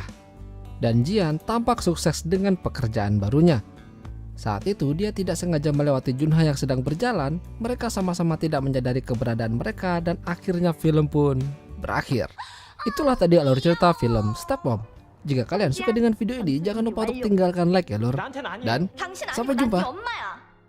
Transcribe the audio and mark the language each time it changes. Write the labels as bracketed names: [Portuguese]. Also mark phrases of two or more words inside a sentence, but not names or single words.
[Indonesian] Dan Jian tampak sukses dengan pekerjaan barunya. Saat itu dia tidak sengaja melewati Junha yang sedang berjalan. Mereka sama-sama tidak menyadari keberadaan mereka dan akhirnya film pun berakhir. Itulah tadi alur cerita film Step Mom. Jika kalian suka dengan video ini, jangan lupa untuk tinggalkan like ya lur. [Korean] 나한테는 아니에요. [Indonesian] Dan [Korean] 당신 [Indonesian] sampai [Korean] 아니고 난 [Indonesian] jumpa. [Korean] 네 엄마야.